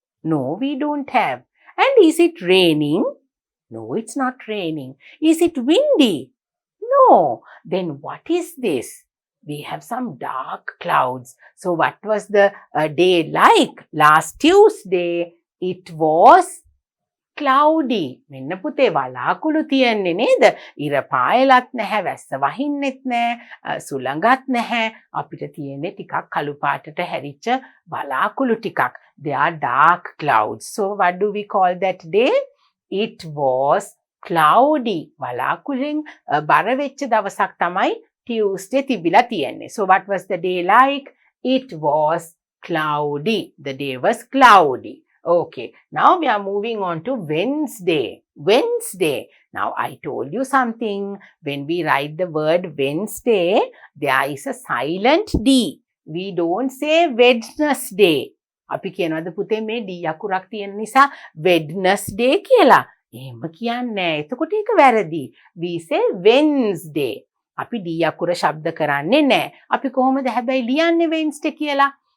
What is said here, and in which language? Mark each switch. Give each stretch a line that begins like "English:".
English: No, we don't have. And is it raining? No, it's not raining. Is it windy? No. Then what is this? We have some dark clouds. So what was the day like? Last Tuesday, it was cloudy.
Sinhala: මෙන්න පුතේ වලාකුළු තියන්නේ නේද? ඉර පායලත් නැහැ, වැස්ස වහින්නෙත් නැහැ, සුළඟත් නැහැ. අපිට තියෙන්නේ ටිකක් කළු පාටට හැරිච්ච වලාකුළු ටිකක්.
English: They are dark clouds. So what do we call that day? It was cloudy.
Sinhala: වලාකුළෙන් බර වෙච්ච දවසක් තමයි Tuesday තිබිලා තියෙන්නේ.
English: So what was the day like? It was cloudy. The day was cloudy. Okay, now we are moving on to Wednesday. Wednesday. Now I told you something. When we write the word Wednesday, there is a silent D. We don't say Wednesday.
Sinhala: අපි කියනවාද පුතේ මේ D අකුරක් තියෙන නිසා Wednesday කියලා. එහෙම කියන්නේ නැහැ. එතකොට ඒක වැරදි.
English: We say Wednesday.
Sinhala: අපි D අකුර ශබ්ද කරන්නේ නැහැ. අපි කොහොමද හැබැයි ලියන්නේ Wednesday කියලා?